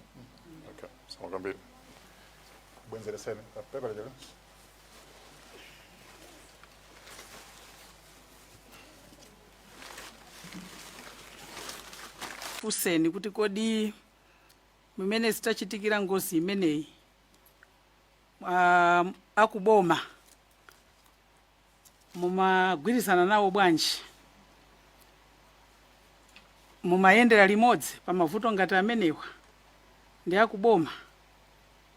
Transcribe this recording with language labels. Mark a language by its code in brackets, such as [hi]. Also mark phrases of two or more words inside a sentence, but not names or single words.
[en] Okay, so I'm going to be Wednesday the 7th. Paper, [ny] Fuseni kuti kodi mimene sitachitikira ngozi imeneyi akuboma mumagwirizana nawo bwanji, mumayendera limodzi pa mavuto ngati amenewa ndi akuboma?